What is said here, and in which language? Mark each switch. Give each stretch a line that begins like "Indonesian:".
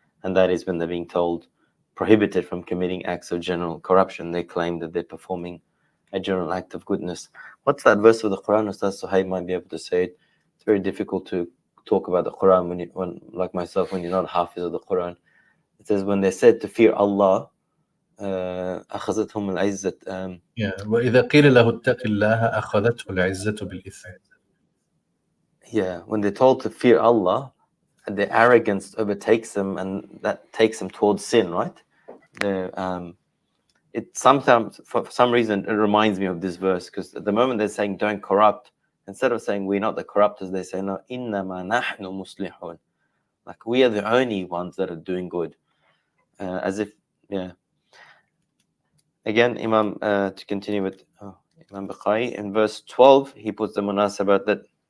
English: And that is when they're being told, prohibited from committing acts of general corruption, they claim that they're performing a general act of goodness. What's that verse of the Qur'an? Ustadh Sohaib might be able to say it. It's very difficult to talk about the Qur'an when like myself, when you're not hafiz of the Qur'an. It says when they said to fear Allah,
Arabic: أخذتهم العزة. وإذا قيل له اتق الله أخذته العزة بالإثم.
English: Yeah, when they're told to fear Allah, the arrogance overtakes them, and that takes them towards sin, right? It sometimes, for some reason, it reminds me of this verse, because at the moment they're saying don't corrupt, instead of saying we're not the corruptors, they say no,
Arabic: إنما نحن مصلحون,
English: like we are the only ones that are doing good, as if, Again, Imam, to continue with Imam Bukhari, in verse 12, he puts the munasabat that